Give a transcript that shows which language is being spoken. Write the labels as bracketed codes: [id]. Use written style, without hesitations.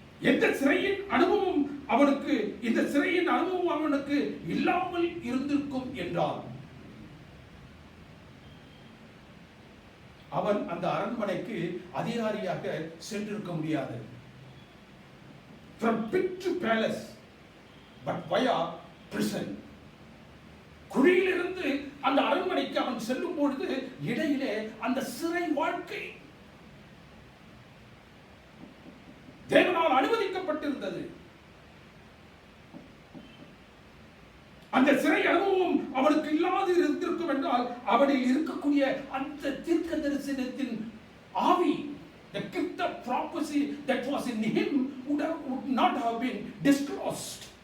[ta] எந்த சிறையின் அனுபவம் அவனுக்கு, இந்த சிறையின் அனுபவம் அவனுக்கு இல்லாமல் இருந்திருக்கும் என்றால் அவன் அந்த அரண்மனைக்கு அதிகாரியாக சென்றிருக்க முடியாது. [en] From pit to palace, but via prison. [ta] குழியிலிருந்து அந்த அரண்மனைக்கு அவன் செல்லும் பொழுது இடையிலே அந்த சிறை வாழ்க்கை தேவனால் அனுமதிக்கப்பட்டிருந்தது. அந்த சிறை அனுபவம் அவனுக்கு இல்லாது இருந்திருக்கும் என்றால் அவனில் இருக்கக்கூடிய அந்த தீர்க்க தரிசனத்தின் ஆவி, [en] the gift of prophecy that was in him would not have been disclosed.